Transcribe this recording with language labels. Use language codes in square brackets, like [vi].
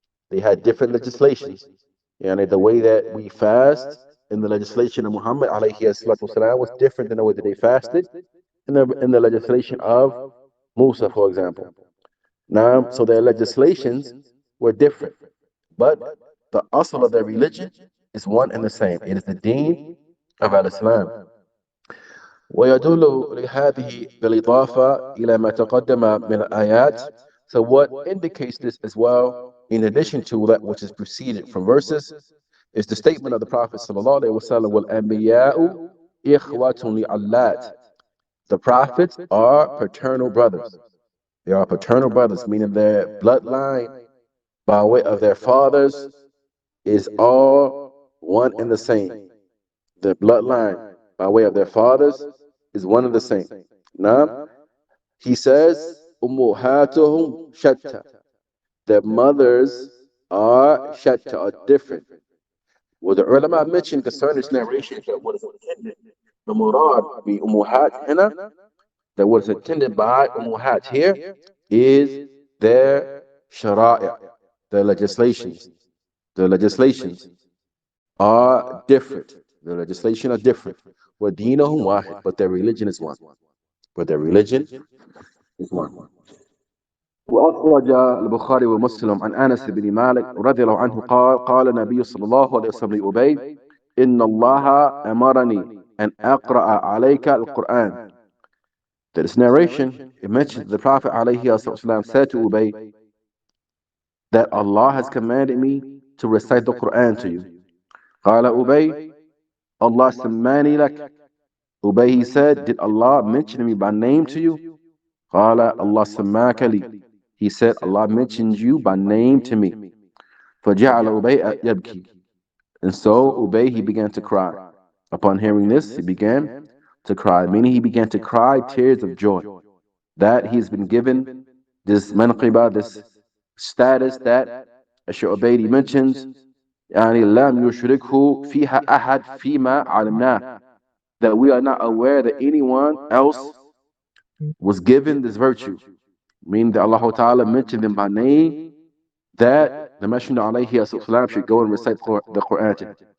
[en] They had different legislations. The way that we fast in the legislation of Muhammad alayhi salatu wasalam was different than the way that they fasted in the legislation of Musa, for example. Now, so their legislations were different, but the asl of their religion is one and the same. It is the deen of Al-Islam. [ar] ويدل لهذه بالإضافة إلى ما تقدم من الآيات. [en] So what indicates this as well, in addition to that which is preceded from verses, is the statement of the Prophet sallallahu alaihi wasallam, [ar] وَالْأَنْبِيَاءُ إِخْوَةٌ لِعَلَّاتِ. [en] The prophets are paternal brothers. They are paternal brothers, meaning their bloodline by way of their fathers is all one and the same. Their bloodline by way of their fathers is one and the same. Now, he says, [ar] أُمُّهَاتُهُمْ شَتَّى. [en] their mothers are shatta, are different. Well, the ulama mentioned concerning this narration that what is intended, the murad, the umuhat hina, that what is intended by umuhat here is their shara'i, their legislations. The legislations are different. The legislation are different. [ar] وَدِينَهُمْ وَاحِدٌ, [en] but their religion is one. But their religion is one. [ar] وأخرج البخاري ومسلم عن أنس بن مالك رضي الله عنه قال قال النبي صلى الله عليه وسلم لأبي إن الله أمرني أن أقرأ عليك القرآن. [en] This narration, it mentions the Prophet ﷺ said to Ubay that Allah has commanded me to recite the Quran to you. قال Ubay, [ar] Allah sammani lak. [en] Ubay, he said, did Allah mention me by name to you? قال [ar] Allah sammaka li. [en] He said, Allah mentioned you by name to me. [ar] فجعل Ubay يبكي. [en] And so Ubay, he began to cry. Upon hearing this, he began to cry, meaning he began to cry tears of joy that he's been given this manqibah, this status that Shaykh Ubaid mentions, [ar] يعني لم يشركه فيها أحد فيما علمناه, [en] that we are not aware that anyone else was given this virtue, meaning that Allah Ta'ala mentioned them by name, that the Messenger alayhi should go and recite the Quran to him.